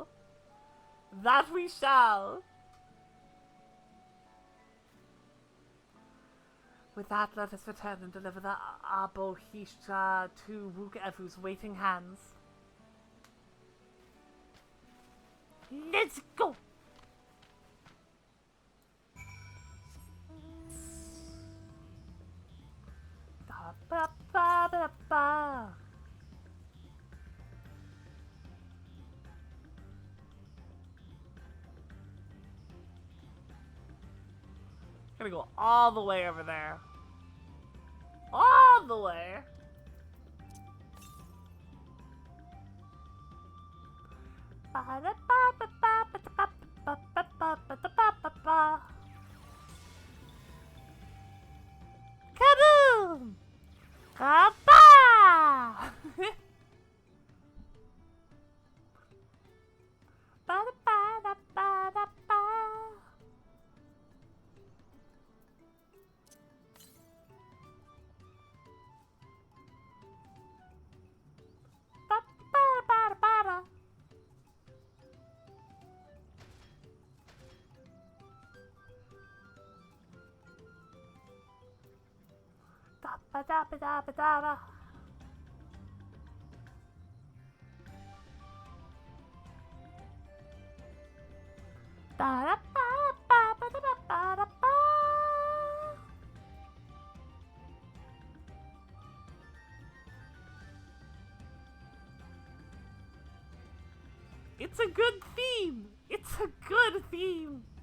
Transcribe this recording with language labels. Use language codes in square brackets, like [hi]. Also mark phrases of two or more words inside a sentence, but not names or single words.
[en] That we shall! With that, let us return and deliver the Abohisha to Wukevu's waiting hands. Let's go! Ba ba ba ba. Gonna go all the way over there. All the way. Kaboom! Kappa! Ba-da-ba-da-ba-da-ba. Ba-ba-da-ba-da-ba-da. Da-ba-da-ba-da-ba-da-ba. Ba-da-ba-ba-ba-da-ba-da-ba. It's a good theme! It's a good theme!